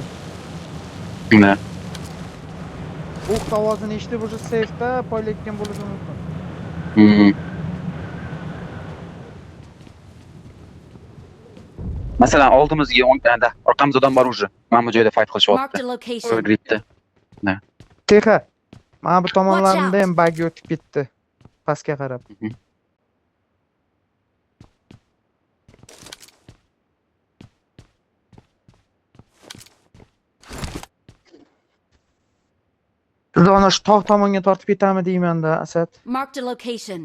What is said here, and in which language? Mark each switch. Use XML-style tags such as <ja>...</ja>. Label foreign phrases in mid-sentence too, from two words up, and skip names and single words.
<uz>Nima? O'q ovozini eshitib o'sha safda poylayotgan bo'lishi mumkin. Masalan, oldimizga 10 tanda orqamizda odam bor уже. Mana bu joyda fight</uz> <en>Marked</en> <uz>qilishyapti.</uz> <en>a location.</en> <uz>Gripda. Texa. Mana bu tomonlarimda ham bug o'tib ketdi. Pastga qarab. Zona shu tog' tomonga tortib ketami deyman-da, Asad.</uz> <en>Marked a location.</en>